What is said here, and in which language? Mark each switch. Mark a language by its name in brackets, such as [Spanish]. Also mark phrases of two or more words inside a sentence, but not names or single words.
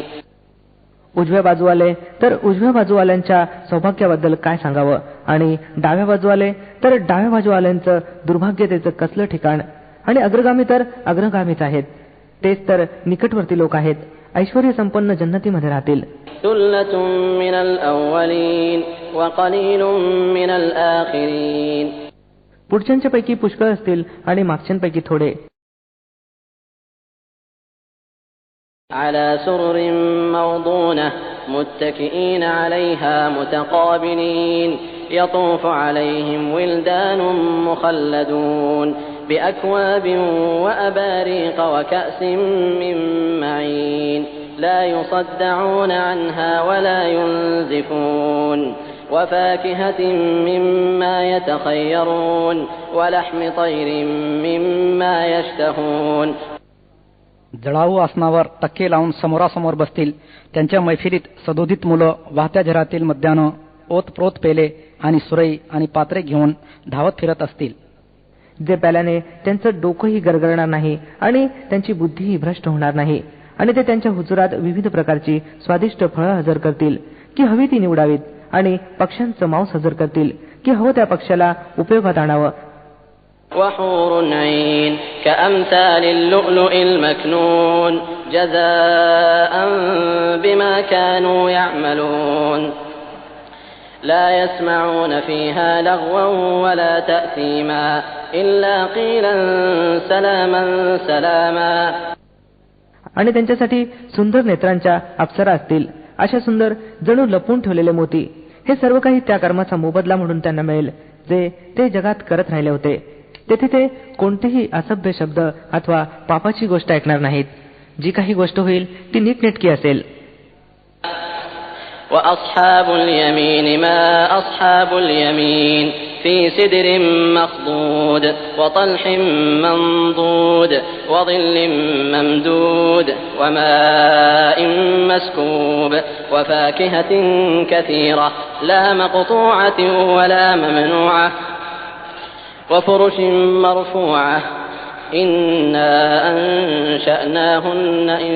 [Marathi] उजव्या बाजूवाले तर उजव्या बाजूवाल्यांच्या सौभाग्याबद्दल काय सांगावं आणि डाव्या बाजूवाले तर डाव्या बाजूवाल्यांचं दुर्भाग्यतेचं कसलं ठिकाण. आणि अग्रगामी तर अग्रगामीच आहेत. तेच तर निकटवर्ती लोक आहेत. ऐश्वर्य संपन्न जन्नतीमध्ये राहतील. [Arabic] ثلة من الأولين وقليل من الآخرين. [Marathi] पुढच्यांच्यापैकी पुष्कळ असतील आणि मागच्यांपैकी थोडे. [Arabic] على سرر موضونة متكئين عليها متقابلين يطوف عليهم ولدان مخلدون بأكواب وأباريق وكأس من معين لا يصدعون عنها ولا ينزفون وفاكهة مما يتخيرون ولحم طير مما يشتهون. [Marathi] जळाऊ आसनावर टक्के लावून समोरासमोर बसतील. त्यांच्या मैफिलीत सदोदित मुलं वाहत्या झरातील मद्यानं ओतप्रोत पेले आणि सुरई आणि पात्रे घेऊन धावत फिरत असतील. जे प्याल्याने त्यांचं डोकंही गरगरणार नाही आणि त्यांची बुद्धीही भ्रष्ट होणार नाही. आणि ते त्यांच्या हुजुरात विविध प्रकारची स्वादिष्ट फळं हजर करतील की हवी ती निवडावीत आणि पक्ष्यांचं मांस हजर करतील की हवं त्या पक्ष्याला उपयोगात आणावं. [Arabic] وحور عين كأمثال اللؤلؤ المكنون جزاء بما كانوا يعملون لا يسمعون فيها لغوا ولا تأثيما إلا قيلا سلاما سلاما. [Marathi] आणि त्यांच्यासाठी सुंदर नेत्रांच्या अप्सरा असतील. अशा सुंदर जणू लपवून ठेवलेले मोती. हे सर्व काही त्या कर्माचा मोबदला म्हणून त्यांना मिळेल जे ते जगात करत राहिले होते. तेथे ते कोणतेही असभ्य शब्द अथवा पापाची गोष्ट ऐकणार नाहीत. जी काही गोष्ट होईल ती नीटनेटकी असेल. [Arabic] وأصحاب اليمين ما أصحاب اليمين في سدر مخضود وطلح منضود وظل ممدود وماء مسكوب وفاكهة كثيرة لا مقطوعة ولا ممنوعة وفرش مرفوعة إنا أنشأناهن